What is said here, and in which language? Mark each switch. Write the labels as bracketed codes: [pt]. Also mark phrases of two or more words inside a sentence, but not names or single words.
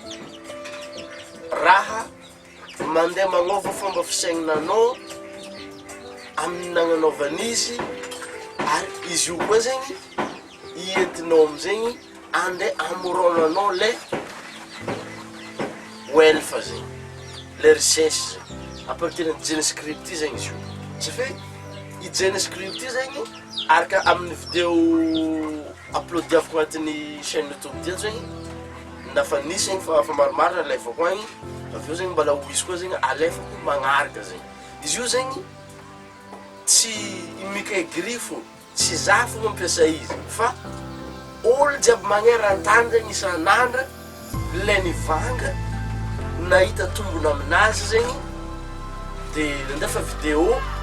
[mg] raha mandeha magnova fomba fisaigninanao amin'ny nagnanaovan'izy ary izy io koa zegny ientinao amizegny andeha amoronanao le wealth zegny le richesse [fr] à partir de [mg] genie script zegny izy io safe i genie script zegny araka amin'ny vidéo uploadiavako agnatin'ny chaîne YouTube dia zegny nafa nisy zegny fa maromaro alefako agny aveo zegny mbala ho izy koa zegny alefako magnaraka zegny izy io zegny tsy mikaigry fo tsy za fo mampiasa izy fa olo jiaby magneran-tany zegny isan'andra le nivanga nahita tombona aminazy zegny de nandefa vidéo